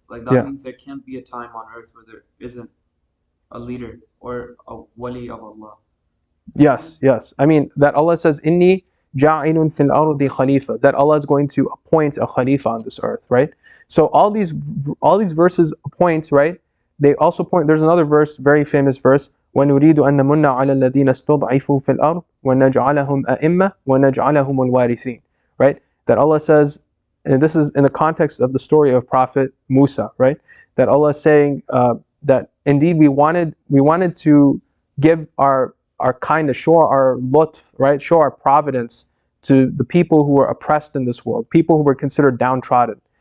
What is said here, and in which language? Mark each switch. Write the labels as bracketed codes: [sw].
[en] Like that means there can't be a time on earth where there isn't a leader or a wali of Allah. Yes. I mean, that Allah says, [ar] Inni ja'inun fil ardi khalifa, [en] that Allah is going to appoint a khalifa on this earth, right? So all these verses point, right? [ar] They also point, there's another verse, very famous verse, وَنُرِيدُ أَن نَمُنَّ عَلَى الَّذِينَ اسْتُضْعِفُوا فِي الْأَرْضِ وَنَجْعَلَهُمْ أَئِمَّةً وَنَجْعَلَهُمُ الْوَارِثِينَ. [en] Right? That Allah says, and this is in the context of the story of Prophet Musa, right? That Allah is saying that indeed we wanted to give our kindness, show our lutf, right? Show our providence to the people who were oppressed in this world, people who were considered downtrodden.